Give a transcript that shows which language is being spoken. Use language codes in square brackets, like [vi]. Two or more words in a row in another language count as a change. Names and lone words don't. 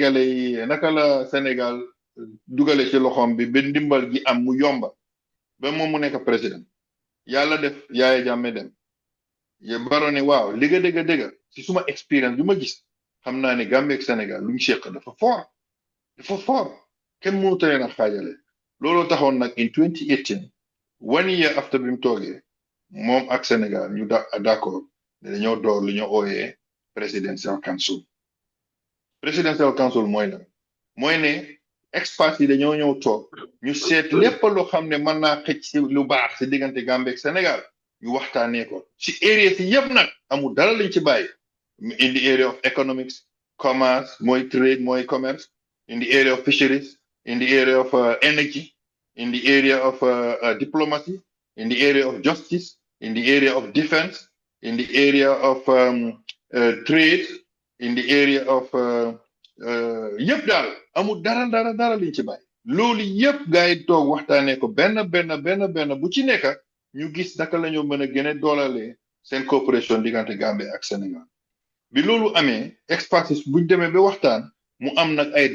[wo] Sénégal dugale ci loxoom bi ba ndimbal gi am mu yomba ba moom mu nekk président yàlla def Yaya Jammeh dem Barrow ne waaw dëgga ci suma expérience bi ma gis xam naa ne Gambie ak Sénégal lu ñu seq dafa fort kenn mënut leen a xaajale looloo taxoon nag [en] in 2018 one year after [wo] bi mu toogee moom ak Sénégal ñu d'accord ne dañoo door lu ñu ooyee presidential council mooy ne experts yi dañoo ñëw toog ñu seet lépp loo xam ne mën naa xëcc si lu baax si diggante Gambie ak Sénégal ñu waxtaanee ko si area si yëpp nag amul dara lañ ci bàyyi [en] in the area of economics, [wo] commerce, mooy trade, mooy commerce, [en] in the area of fisheries, in the area of energy, in the area of diplomacy, in the area of justice, in the area of defense, in the area of trade, in the area of [wo] yëpp daal amul dara liñ ci bàyyi loolu yëpp gars yi toog waxtaanee ko benn bu ci nekk ñu gis naka la ñu mën a gën a doolalee seen coopération diggante Gambie ak Sénégal bi loolu amee experts buñ demee ba waxtaan mu am nag ay